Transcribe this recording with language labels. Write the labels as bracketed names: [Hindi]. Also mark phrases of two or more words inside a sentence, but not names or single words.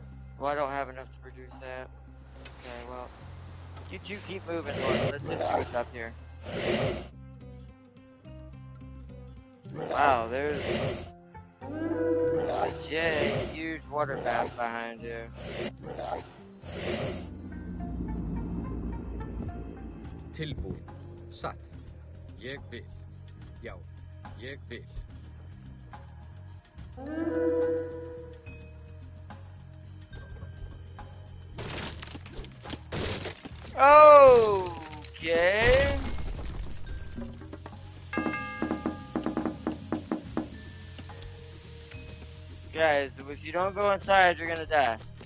[English] Well, I don't have enough to produce that. Okay, well, you two keep moving north. Let's just see what's up here. Wow, there's a huge water bath behind you. [Icelandic] Tilbúin. Satt. Ég vil. Já, ég vil. [English] Okay. Guys, if you don't go inside, you're gonna die.